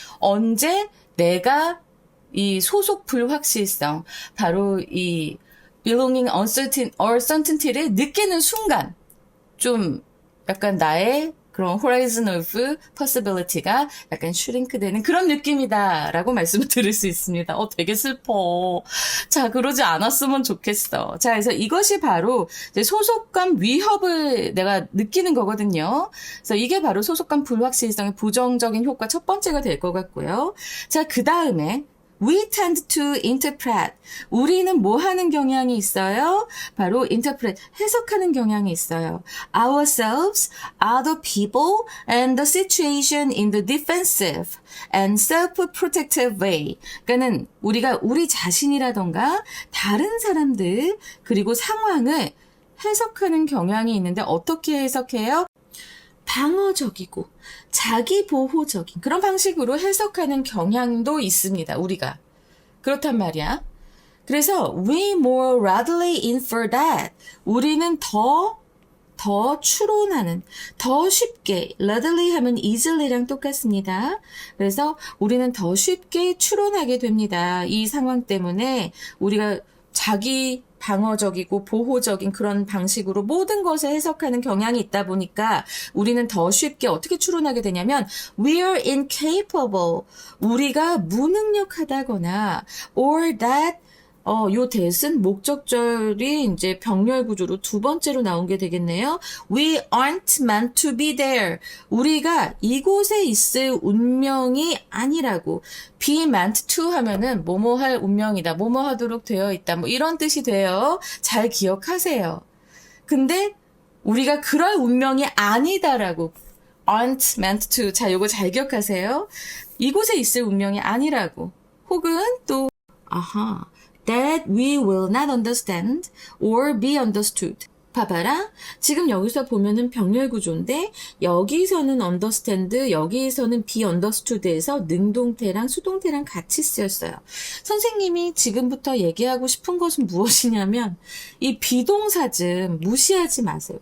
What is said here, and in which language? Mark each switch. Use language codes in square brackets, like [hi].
[ko] 언제 내가 이 소속 불확실성, 바로 이 belonging uncertainty를 느끼는 순간 좀 약간 나의 그런 [en] horizon of possibility [ko] 가 약간 슈링크되는 그런 느낌이다라고 말씀을 드릴 수 있습니다. 되게 슬퍼. 자, 그러지 않았으면 좋겠어. 자, 그래서 이것이 바로 이제 소속감 위협을 내가 느끼는 거거든요. 그래서 이게 바로 소속감 불확실성의 부정적인 효과 첫 번째가 될 것 같고요. 자, 그 다음에 [en] We tend to interpret. [ko] 우리는 뭐 하는 경향이 있어요? 바로 interpret, 해석하는 경향이 있어요. [en] Ourselves, other people, and the situation in the defensive and self-protective way. [ko] 그러니까는 우리가 우리 자신이라던가 다른 사람들 그리고 상황을 해석하는 경향이 있는데 어떻게 해석해요? 방어적이고 자기 보호적인 그런 방식으로 해석하는 경향도 있습니다. 우리가. 그렇단 말이야. 그래서 [en] we more readily infer that [ko] 우리는 더 추론하는, 더 쉽게, readily 하면 easily랑 똑같습니다. 그래서 우리는 더 쉽게 추론하게 됩니다. 이 상황 때문에 우리가 자기 방어적이고 보호적인 그런 방식으로 모든 것을 해석하는 경향이 있다 보니까 우리는 더 쉽게 어떻게 추론하게 되냐면 [en] we are incapable, [ko] 우리가 무능력하다거나 [en] or that [ko] 요 that은 목적절이 이제 병렬 구조로 두 번째로 나온 게 되겠네요. [en] We aren't meant to be there. [ko] 우리가 이곳에 있을 운명이 아니라고. [en] be meant to [ko] 하면은 뭐뭐 할 운명이다. 뭐뭐 하도록 되어 있다. 뭐 이런 뜻이 돼요. 잘 기억하세요. 근데 우리가 그럴 운명이 아니다라고. [en] aren't meant to. [ko] 자, 요거 잘 기억하세요. 이곳에 있을 운명이 아니라고. 혹은 또 [en] that we will not understand or be understood. [ko] 봐봐라. 지금 여기서 보면은 병렬 구조인데 여기서는 understand, 여기서는 be understood에서 능동태랑 수동태랑 같이 쓰였어요. 선생님이 지금부터 얘기하고 싶은 것은 무엇이냐면 이 비동사 좀 무시하지 마세요.